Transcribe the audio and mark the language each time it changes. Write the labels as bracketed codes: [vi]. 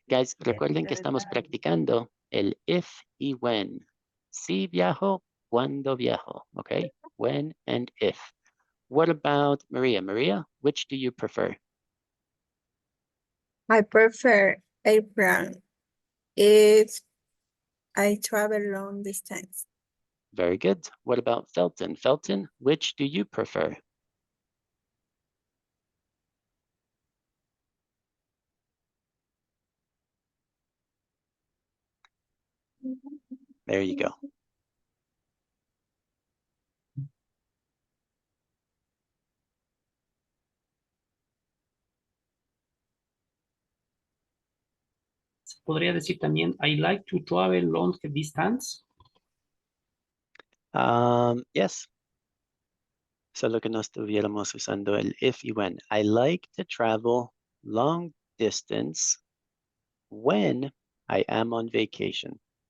[en] Guys, [es] recuerden que estamos practicando el if y when. Si viajo, cuando viajo, okay? [en] When and if. What about Maria? Maria, which do you prefer? I prefer airplane if I travel long distance. Very good. What about Felton? Felton, which do you prefer? There you go. [es] Se podría decir también, [en] I like to travel long distance. Yes. [es] Solo que no estuviéramos usando el if y when. [en] I like to travel long distance when I am on vacation.